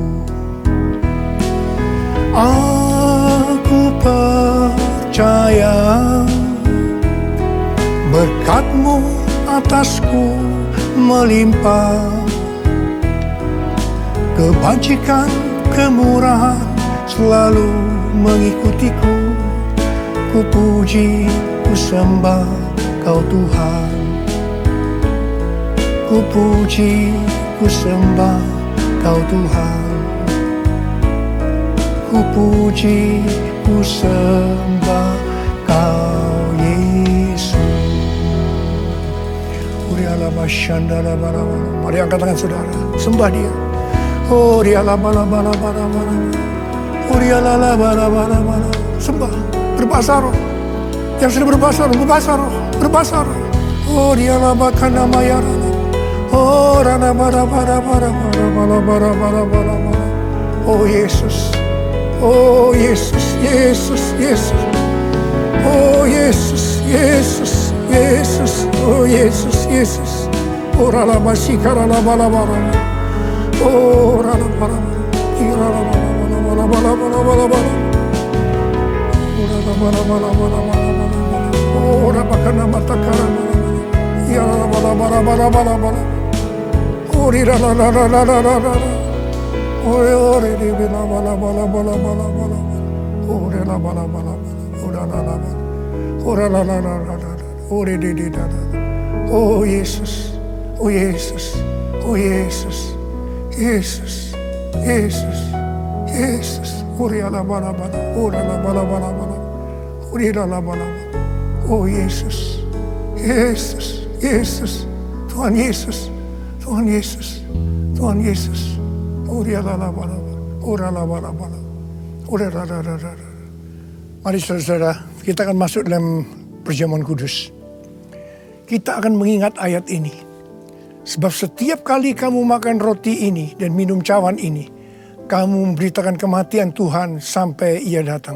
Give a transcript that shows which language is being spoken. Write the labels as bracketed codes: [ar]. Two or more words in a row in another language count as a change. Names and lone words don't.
[id] Aku percaya berkat-Mu atasku melimpah. Kebajikan, kemurahan selalu mengikutiku. Ku puji, ku sembah Kau Tuhan. Ku puji, ku sembah Kau Tuhan. Ku puji, ku sembah Kau Yesus. Mari angkat tangan saudara, sembah Dia. Oh, Dia sembah, berbahasa roh. Yang sudah berbahasa roh, berbahasa roh. Oh, Dia labakana mayara. Oh, rana bara. Oh Yesus, oh Yesus, Yesus, Yesus. Oh Yesus, Yesus, Yesus, oh Yesus, Yesus. Oh rala basikara la bala. Oh rala bala. Ira la bala. Oh rabakana matakara. Ira la bala. Oh rira la. Ore di bala. Ore la bala. Ora la. Ore di da. Oh Yesus. Oh Yesus. Oh Yesus. Yesus. Yesus. Yesus. Ore la bala. Ora la bala. Ore la bala. Oh Yesus. Yesus. Yesus. Tuhan Yesus. Tuhan Yesus. Tuhan Yesus. Ore la bala. Ora la bala. Ore la. Mari saudara, kita akan masuk dalam perjamuan kudus. Kita akan mengingat ayat ini. Sebab setiap kali kamu makan roti ini dan minum cawan ini, kamu memberitakan kematian Tuhan sampai Ia datang.